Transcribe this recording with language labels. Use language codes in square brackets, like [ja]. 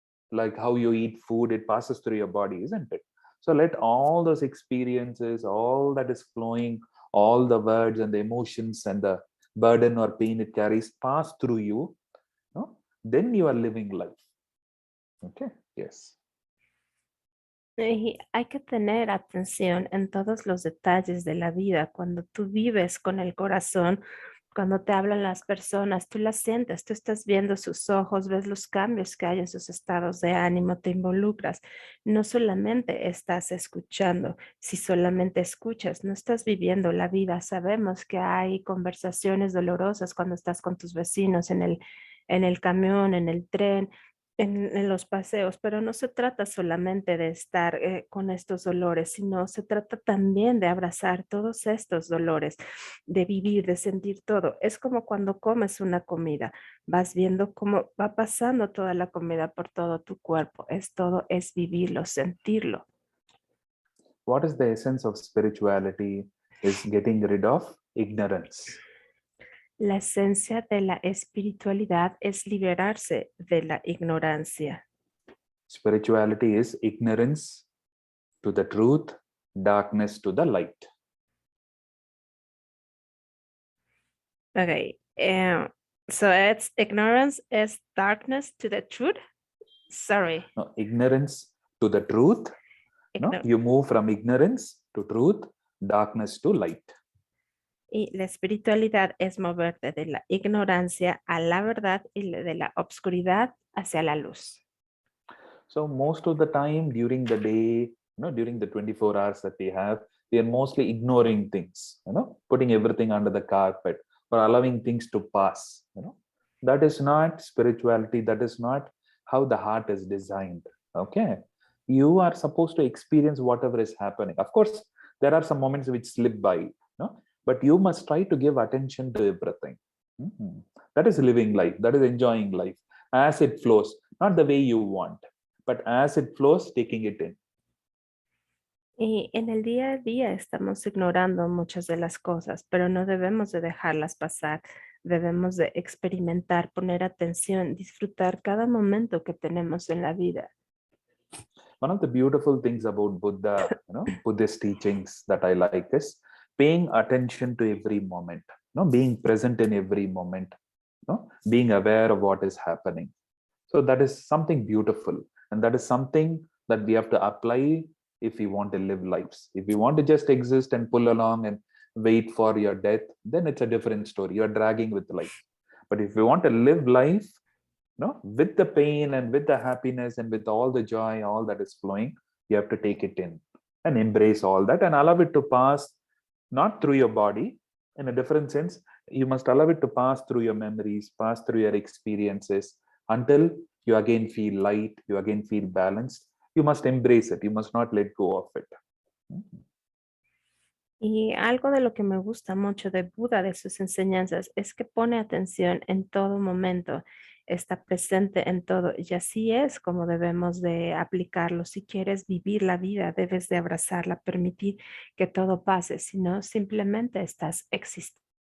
[en] Like how you eat food, it passes through your body, isn't it? So let all those experiences, all that is flowing, all the words and the emotions and the burden or pain it carries pass through you, no? Then you are living life. Okay, yes. [es] Y hay que tener atención en todos los detalles de la vida. Cuando tú vives con el corazón, cuando te hablan las personas, tú las sientes, tú estás viendo sus ojos, ves los cambios que hay en sus estados de ánimo, te involucras. No solamente estás escuchando, si solamente escuchas, no estás viviendo la vida. Sabemos que hay conversaciones dolorosas cuando estás con tus vecinos en el camión, en el tren, en los paseos, pero no se trata solamente de estar con estos dolores, sino se trata también de abrazar todos estos dolores, de vivir, de sentir todo. Es como cuando comes una comida, vas viendo cómo va pasando toda la comida por todo tu cuerpo. Es todo, es vivirlo, sentirlo. [en] What is the essence of spirituality? Is getting rid of ignorance. [es] La esencia de la espiritualidad es liberarse de la ignorancia. [en] Spirituality is ignorance to the truth, darkness to the light. Okay. So it's ignorance is darkness to the truth. Sorry. No, ignorance to the truth. No, you move from ignorance to truth, darkness to light. [es] Y la espiritualidad es moverte de la ignorancia a la verdad y de la obscuridad hacia la luz. [en] So most of the time during the day, during the 24 hours that we have, we are mostly ignoring things, putting everything under the carpet or allowing things to pass. That is not spirituality. That is not how the heart is designed. Okay, you are supposed to experience whatever is happening. Of course, there are some moments which slip by, but you must try to give attention to everything. That is living life. That is enjoying life as it flows, not the way you want, but as it flows, taking it in. [es] Y en el día a día estamos ignorando muchas de las cosas, pero no debemos de dejarlas pasar. Debemos de experimentar, poner atención, disfrutar cada momento que tenemos en la vida. [en] One of the beautiful things about Buddha, Buddhist teachings that I like is paying attention to every moment, being present in every moment, being aware of what is happening. So that is something beautiful, and that is something that we have to apply if we want to live lives. If we want to just exist and pull along and wait for your death, then it's a different story. You're dragging with life. But if you want to live life, with the pain and with the happiness and with all the joy, all that is flowing, you have to take it in and embrace all that and allow it to pass, not through your body. In a different sense, you must allow it to pass through your memories, pass through your experiences, until you again feel light, you again feel balanced. You must embrace it. You must not let go of it. [es] Y algo de lo que me gusta mucho de Buda, de sus enseñanzas, es que pone atención en todo momento, está presente en todo, y así es como debemos de aplicarlo. Si quieres vivir la vida, debes de abrazarla, permitir que todo pase, si no, simplemente estás existiendo.